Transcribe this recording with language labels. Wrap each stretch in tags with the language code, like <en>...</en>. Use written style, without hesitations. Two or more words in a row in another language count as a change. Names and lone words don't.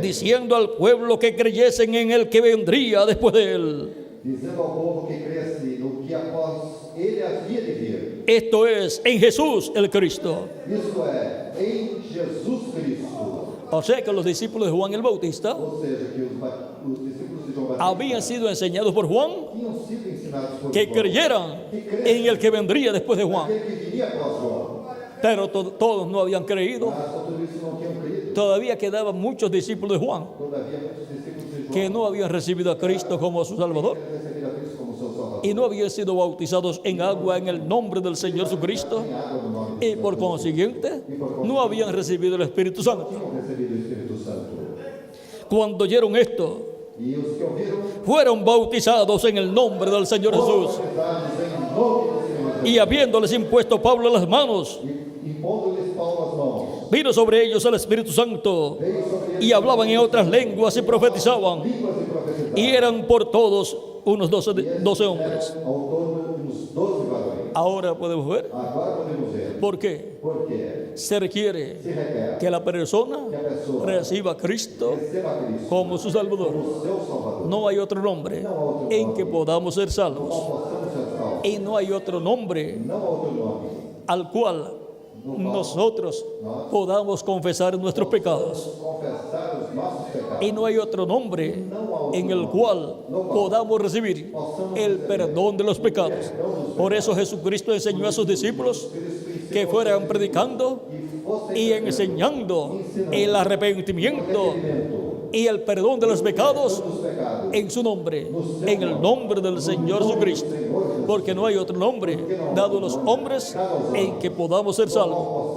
<es>diciendo al pueblo que creyesen en el que vendría después de él.</es> <pt>dizendo ao povo que cresce no que após ele havia de vir.</pt> <es>Esto es, en Jesús el Cristo.</es> <pt>Isto é, em Jesus Cristo.</pt> <es>O sea que los discípulos de Juan el Bautista</es> <pt>Ou seja, que os discípulos de João Batista</pt> <es>habían sido enseñados por Juan</es> <pt>tinham sido ensinados por</pt> <es>que</es> <pt>João,</pt> <es>creyeran en el que vendría después de Juan.</es> <pt>aquele que viria após João.</pt> <es>Pero todos no habían creído.</es> <pt>Mas tudo isso não tinham creído.</pt> <es>Todavía quedaban muchos discípulos de Juan</es> <pt>Todavia, muitos discípulos de João</pt> <es>que no habían recibido a Cristo como su Salvador</es> <pt>receberam a Cristo como seu Salvador.</pt> <es>y no habían sido bautizados en agua en el nombre del Señor Jesucristo,</es> <pt>Em água no nome</pt> <es>y por consiguiente no habían recibido el Espíritu Santo.</es> <pt>tinham recebido o Espírito Santo.</pt> <es>Cuando oyeron esto,</es> <pt>E os que ouviram</pt> <es>fueron bautizados en el nombre del Señor Jesús.</es> <pt>batizados em nome do Senhor Jesus.</pt> <es>Y habiéndoles impuesto Pablo las manos,</es> <pt>E impondo-lhes Paulo as mãos,</pt> <es>vino sobre ellos el Espíritu Santo,</es> <pt>veio sobre eles</pt> <es>y hablaban en otras lenguas y profetizaban,</es> <pt>línguas e profetizavam.</pt> <es>y eran por todos unos 12 hombres.</es> <pt>Eram ao todo uns 12 varões.</pt> <es>Ahora podemos ver</es> <pt>Agora podemos ver</pt> <es>por qué</es> <pt>porque</pt> <es>se requiere</es> <pt>se requer</pt> <es>que la persona</es> <pt>que a pessoa</pt> <es>reciba a Cristo</es> <pt>receba a Cristo</pt> <es>como su Salvador.</es> <pt>como seu Salvador.</pt> <es>No hay otro nombre en que podamos ser</es> <pt>Não</pt> <es>salvos,</es> <pt>possamos ser salvos.</pt> <es>y no hay otro nombre</es> <pt>Não há outro nome.</pt> <es>al cual nosotros podamos confesar nuestros pecados,</es> <pt>Confessar os nossos pecados.</pt> <es>y no hay otro nombre en el cual podamos recibir el perdón de los pecados. Por eso Jesucristo enseñó a sus discípulos que fueran predicando y enseñando el arrepentimiento y el perdón de los pecados en su nombre, en el nombre del Señor Jesucristo, porque no hay otro nombre dado a los hombres en que podamos ser salvos.</es>